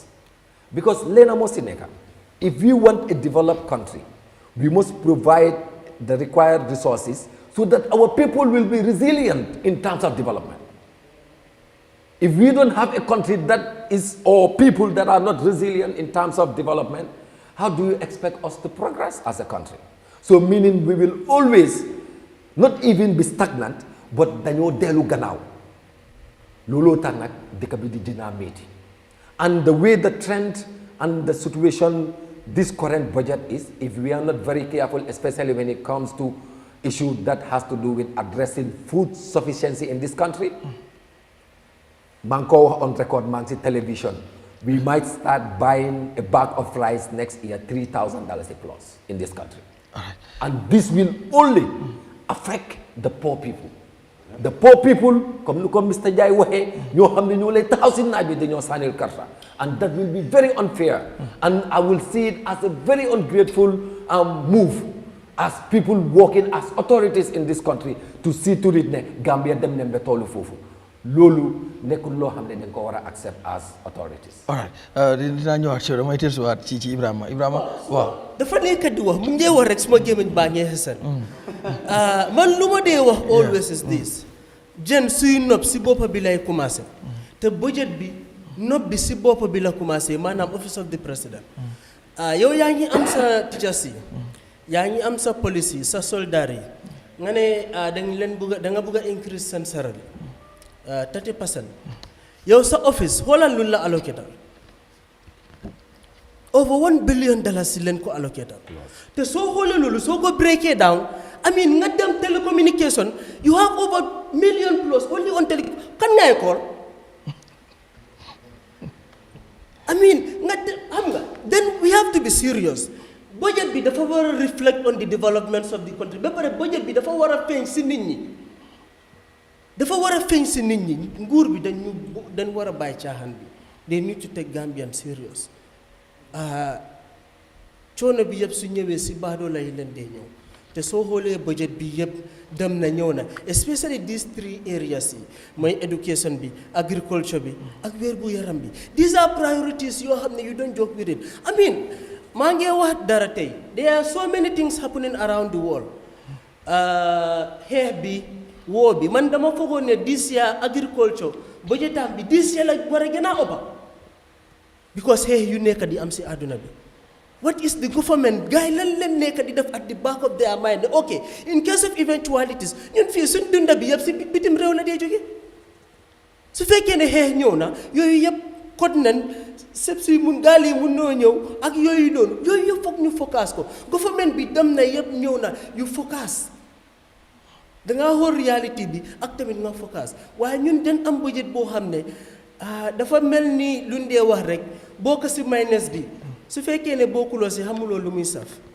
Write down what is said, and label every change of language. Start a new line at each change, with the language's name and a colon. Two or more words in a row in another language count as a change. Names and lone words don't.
English: Because Lena Mosineka, if we want a developed country, we must provide the required resources so that our people will be resilient in terms of development. If we don't have a country that is, or people that are not resilient in terms of development, how do you expect us to progress as a country? So meaning we will always not even be stagnant, but
Wolof: dañoo dellu gannaaw looloo tax nag dëkk bi di dina metti.
English: And the way the trend and the situation this current budget is, if we are not very careful, especially when it comes to issue that has to do with addressing food sufficiency in this country,
Wolof: maa ngi ko wax
English: on record,
Wolof: maa ngi si
English: television, we might start buying a bag of rice next year $3,000 a plus in this country. And this will only affect the poor people. The poor people, comme Mr.
Wolof: Jai waxe, ñoo xam ne ñoo lay taxaw si naaj bi dañoo sànnil karta.
English: And that will be very unfair. And I will see it as a very ungrateful move as people working as authorities in this country to see to it
Wolof: ne Gambia dem nañ ba tollu foofu. Loolu nekkul loo xam ne dañ ko war a accept
English: as authorities. All right,
Wolof: dinaa ñëwaat ci damay tersuwaat ci Ibrahima waaw. dafa nekk di wax mu ngi wax rek suma gémmiñ baa ngee xesan. Man lu ma dee wax
English: always is this.
Wolof: Jën suy nopp si boppa bi lay commencé. Te budget bi nopp bi si boppa bi la commencé maanaam
English: office of the president.
Wolof: Yow yaa ngi am sa teachers yi. Yaa ngi am sa police yi sa soldat yi. Nga ne da nga bëgg a increase seen salary 30%. Yow sa office xoolal lu la allocated.
English: Over $1 billion
Wolof: si leen ko allocated. Te soo xoolee loolu soo ko breakee down
English: I mean
Wolof: nga dem telecommunication
English: you have over million plus only on tele
Wolof: kan ngay
English: call I mean then we have to be serious
Wolof: budget bi dafa war a
English: reflect on the developments of the country
Wolof: ba pare budget bi dafa war a feeñ si nit ñi dafa war a feeñ si nit ñi nguur bi dañ war a bàyyi caaxaan bi
English: they need to take Gambian serious
Wolof: coono bi yëpp su ñëwee si baadoola yi leen dee ñëw te soo xoolee budget bi yëpp dem na ñëw na
English: especially these three areas
Wolof: yi mooy education bi agriculture bi ak wér gu yaram bi
English: these are priorities
Wolof: yoo xam ne
English: you don't joke with it I mean
Wolof: maa ngi wax dara tey
English: there are so many things happening around the world
Wolof: xeex bi woo bi man dama foogoon ne
English: this year
Wolof: agriculture budgetam bi
English: this year
Wolof: la war a gën a ëppa because xeex yu nekk di am si àdduna bi
English: what is the government
Wolof: gars yi lan leen nekk di def
English: at the back of their mind okay in case of eventualities
Wolof: ñun fii suñ dunda bi yëpp si bitim réew la dee jóge su fekkee ne xeex ñëw na yooyu yëpp kot nañ sëb si mun gaal yi mun noo ñëw ak yooyu noonu yooyu yëpp foog ñu focus ko government bi dem na yëpp ñëw na yu focus dangaa xool reality bi ak tamit nga focus waaye ñun dañ am budget boo xam ne dafa mel ni luñ dee wax rek boo ko si minus bi su fekkee ne bokkuloo si xamuloo lu muy saf